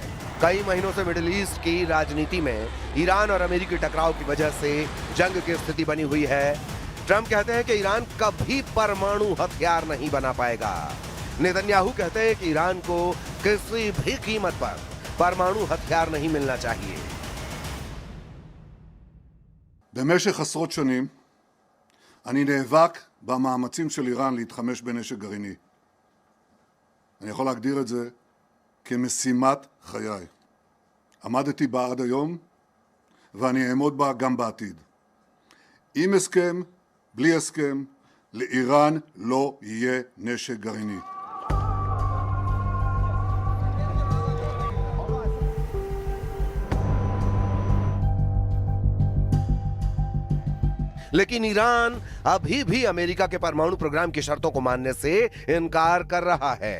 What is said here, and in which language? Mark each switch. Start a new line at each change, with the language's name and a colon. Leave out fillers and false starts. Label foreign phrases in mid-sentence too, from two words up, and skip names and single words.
Hindi: कई महीनों से मिडिल ईस्ट की राजनीति में ईरान और अमेरिकी टकराव की वजह से जंग की स्थिति बनी हुई है। ट्रंप कहते हैं कि ईरान कभी परमाणु हथियार नहीं बना पाएगा। नेतन्याहू कहते हैं कि ईरान को किसी भी कीमत पर परमाणु हथियार नहीं मिलना चाहिए।
Hebrew: במשך עשרות שנים אני נאבק במאמצים של איראן להתחמש בנשק גרעיני. אני יכול להגדיר את זה כמשימת חיי. עמדתי בה עד היום ואני אעמוד בה גם בעתיד. עם הסכם, בלי הסכם, לאיראן לא יהיה נשק גרעיני.
Hindi: लेकिन ईरान अभी भी अमेरिका के परमाणु प्रोग्राम की शर्तों को मानने से इनकार कर रहा है।